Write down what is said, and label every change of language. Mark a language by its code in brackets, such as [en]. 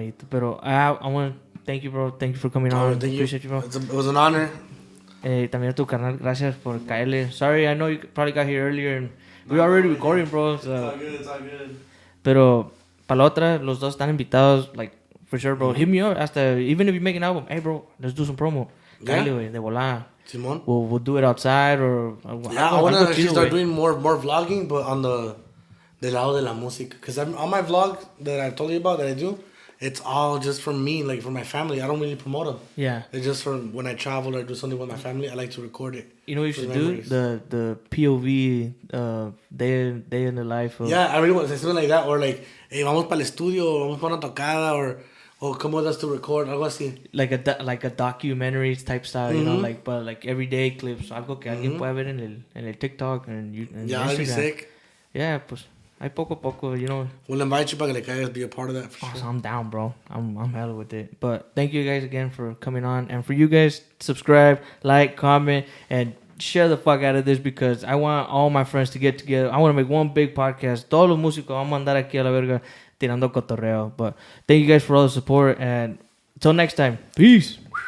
[es] Pero [en] I want to thank you, bro. Thank you for coming on. Thank you. Appreciate you, bro. It was an honor. [es] También a tu carnal, gracias por caerle. [en] Sorry, I know you probably got here earlier and we were already recording, bro. It's all good, it's all good. [es] Pero para la otra, los dos están invitados, [en] like, for sure, bro. Hit me up. [es] Hasta, [en] even if you make an album, hey, bro, let's do some promo. Yeah. [es] Caerle, güey, de volada. Simón. [en] We'll do it outside or... Yeah, I want to actually start doing more vlogging, but on the [es] lado de la música. [en] Because on my vlog that I told you about that I do, it's all just for me, like for my family. I don't really promote them. Yeah. It's just for when I travel or do something with my family, I like to record it. You know what you should do? memories. The POV, day in the life of... Yeah, I really want something like that. Or like, hey, [es] vamos para el estudio, vamos para una tocada, [en] or come with us to record, [es] algo así. [en] Like a documentary type style, you know, like, but like everyday clips, [es] algo que alguien pueda ver en el TikTok [en] and Yeah, that'd be sick. Yeah, [es] pues, hay poco a poco, [en] you know. We'll invite you [es] para que le caigas, [en] be a part of that for sure. So I'm down, bro. I'm hella with it. But thank you guys again for coming on, and for you guys, subscribe, like, comment, and share the fuck out of this because I want all my friends to get together. I want to make one big podcast. [es] Todos los músicos vamos a andar aquí a la verga tirando cotorreo. [en] But thank you guys for all the support, and until next time, peace.